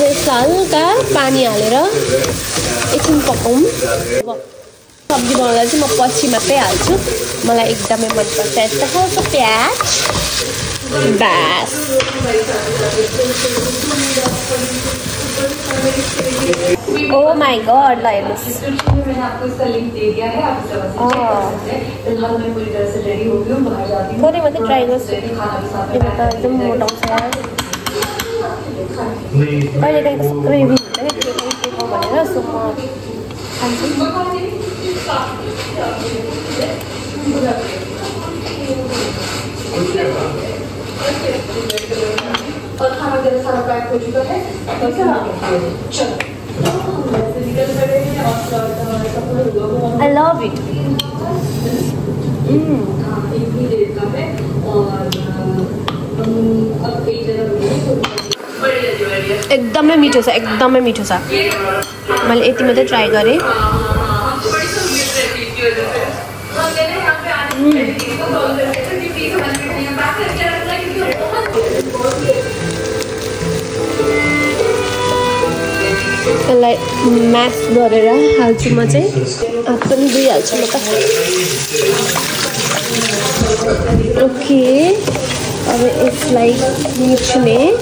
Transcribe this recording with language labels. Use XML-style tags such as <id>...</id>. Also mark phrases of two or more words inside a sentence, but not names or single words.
<ne>यसलाई हल्का पानी हालेर एकछिन पकाउँ सब्जी बनाउँदा चाहिँ म पछि मात्रै हाल्छु मलाई एकदमै मनपर्छ यस्तो खालको प्याज बास ओ</ne> <en>Oh my god,</en> <ne>ल हेर्नुस्</ne> <hi>डिस्क्रिप्शन में मैंने आपको इसका लिंक दे दिया है, आप इस तरह से चेक कर सकते हैं। फिलहाल मैं पूरी तरह से रेडी हो गई हूँ, बाहर जाती हूँ।</hi> <ne>थोड़ी मात्रै ट्राई गर्छु</ne> <hi>खाना भी साथ में</hi> <ne>त्यो त एकदम मोटाउँछ यार कहिले काहीँ त्यस्तो क्रेभिङ हुन्छ क्या के खाउँ भनेर सो म खान्छु</ne> <hi>और खाना जरा सारा पैक हो चुका है। चलो निकल पड़े हैं और</hi> <en>I love it.</en> <hi>एक ही डेट का है और अब कई जगह</hi> <ne>एकदमै मिठो छ एकदमै मिठो छ मैले यति मात्रै ट्राई गरेँ यसलाई म्यास गरेर हाल्छु म चाहिँ हात पनि धोइहाल्छु म त ओके अब यसलाई मिच्ने</ne>